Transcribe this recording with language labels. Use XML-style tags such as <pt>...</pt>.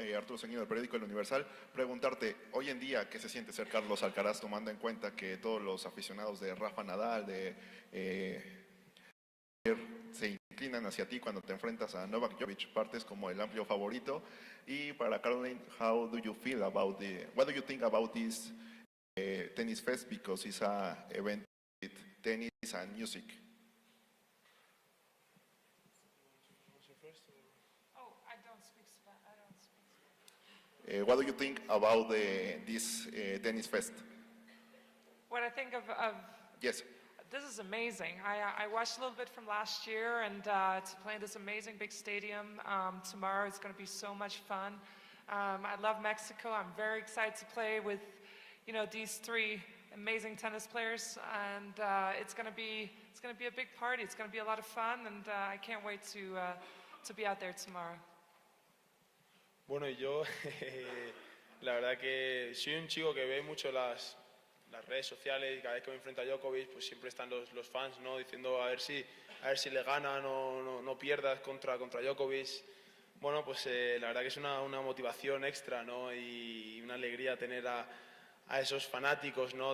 <es>Arturo Ceñido, del periódico El Universal. Preguntarte, hoy en día, ¿qué se siente ser Carlos Alcaraz, tomando en cuenta que todos los aficionados de Rafa Nadal, de se inclinan hacia ti cuando te enfrentas a Novak Djokovic, partes como el amplio favorito. Y para</es> <en>Caroline, what do you think about this Tennis Fest, because it's an event with tennis and music? Oh, I don't speak Spanish. What do you think about this Tennis Fest? What I think of Yes. this is amazing. I watched a little bit from last year, and to play in this amazing big stadium tomorrow is going to be so much fun. I love Mexico. I'm very excited to play with, these three amazing tennis players, and it's going to be a big party. It's going to be a lot of fun, and I can't wait to be out there tomorrow.</en> <es>Bueno, y yo, la verdad que soy un chico que ve mucho las redes sociales, y cada vez que me enfrento a Djokovic, pues siempre están los fans, ¿no? Diciendo a ver si le ganan o no pierdas contra Djokovic. Bueno, pues la verdad que es una motivación extra, ¿no? Y una alegría tener a esos fanáticos, ¿no?</es>